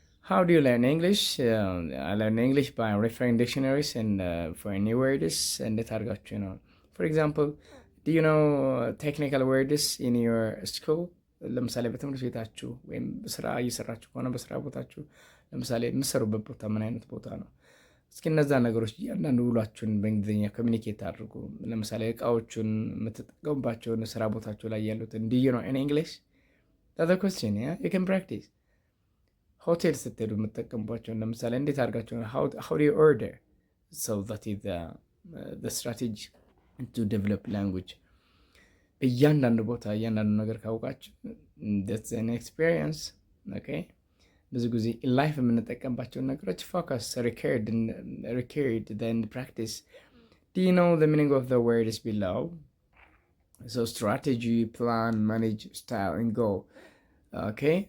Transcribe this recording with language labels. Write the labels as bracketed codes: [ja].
[en] How do you learn English? I learn English by referring dictionaries and for any words [am] እንዴት አድርጋችሁ ነው? [en] For example, do you know technical words in your school? [am] ለምሳሌ በትምህርት ቤታችሁ ወይም ስራ እየሰራችሁ ከሆነ በስራ ቦታችሁ ለምሳሌ የምትሰሩበት ቦታ ምን አይነት ቦታ ነው? እስኪ እነዛ ነገሮች እያንዳንዱ ውሏችሁን በእንግሊዝኛ ኮሚኒኬት አድርጉ። ለምሳሌ እቃዎቹን የምትጠቀሙባቸውን ስራ ቦታችሁ ላይ ያሉትን [en] do you know in English? That's the question, yeah? You can practice. [am] ሆቴል ስትሄዱ የምትጠቀሙባቸውን ለምሳሌ እንዴት አድርጋችሁ [en] how do you order? So that is the strategy to develop language. [am] እያንዳንዱ ቦታ እያንዳንዱ ነገር ካወቃችሁ [en] that's an experience. Okay? [am] ብዙ ጊዜ ላይፍ የምንጠቀምባቸውን ነገሮች ፎከስ [en] recurred then practice. Do you know the meaning of the words below? So strategy, plan, manage, style and goal. Okay?